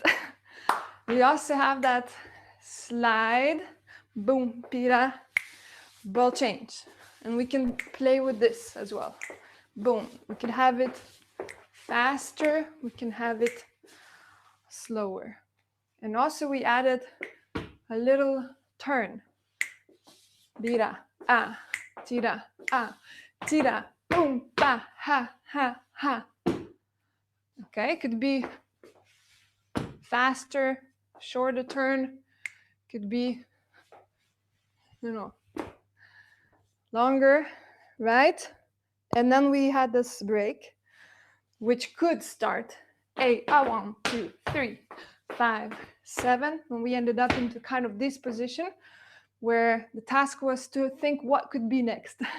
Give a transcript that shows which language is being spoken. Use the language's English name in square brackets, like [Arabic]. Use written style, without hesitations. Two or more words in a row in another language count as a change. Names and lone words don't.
[English] We also have that slide, boom, pira, ball change. And we can play with this as well. Boom, we can have it faster, we can have it slower. And also we added a little turn. Tira, tira, boom, ba, ha, ha, ha. Okay, it could be faster, shorter turn, could be, longer, right? And then we had this break, which could start 8, 1, 2, 3, 5, 7, when we ended up into kind of this position where the task was to think what could be next.